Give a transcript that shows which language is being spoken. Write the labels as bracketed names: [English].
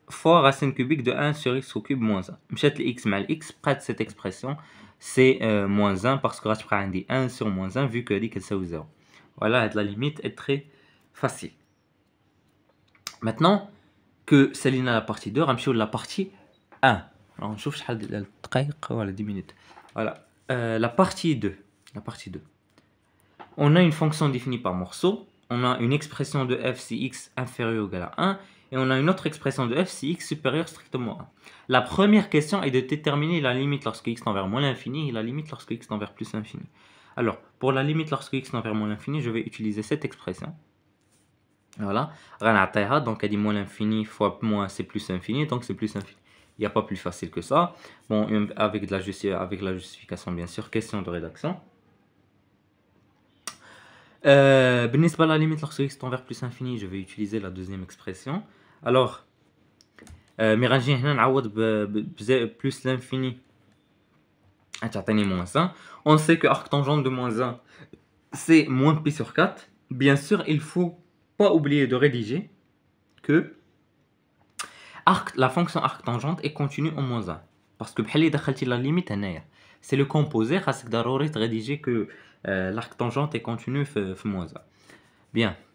[French] fois racine cubique de 1 sur x au cube moins 1. [Arabic] مشات x مع x [French] prête cette expression, c'est moins 1 parce que [Arabic] غتبقى عندي [French] 1 sur moins 1 vu que [Arabic] هذيك تساوي [French] 0. Voilà, la limite est très facile. Maintenant que [Arabic] سالينا [French] la partie 2, [Arabic] غنمشيو [French] la partie 1. [Arabic] Alors نشوف شحال ديال الدقائق, [French] voilà 10 minutes. Voilà, la partie 2. La partie 2. On a une fonction définie par morceau, on a une expression de f si x inférieur ou égal à 1, et on a une autre expression de f si x supérieur strictement à 1. La première question est de déterminer la limite lorsque x tend vers moins l'infini et la limite lorsque x tend vers plus l'infini. Alors, pour la limite lorsque x tend vers moins l'infini, je vais utiliser cette expression. Voilà, donc elle dit moins l'infini fois moins c'est plus infini, donc c'est plus infini. Il n'y a pas plus facile que ça. Bon, avec la justification bien sûr, question de rédaction. [Arabic] بالنسبة [French] à la limite lorsque x tend vers plus infini, je vais utiliser la deuxième expression. Alors, [Arabic] مي غنجي هنا نعوض [French] plus l'infini [Arabic] تعطيني [French] moins 1. On sait que arc tangente de moins 1 c'est moins pi sur 4. Bien sûr, il faut pas oublier de rédiger que la fonction arc tangente est continue en moins 1. Parce que [Arabic] بحال اللي دخلتي [French] la limite [Arabic] هنايا. [French] C'est le composé, [Arabic] خاصك ضروري تريديجي [French] que l'arc tangente est continu [Arabic] في [French] moins 1. Bien.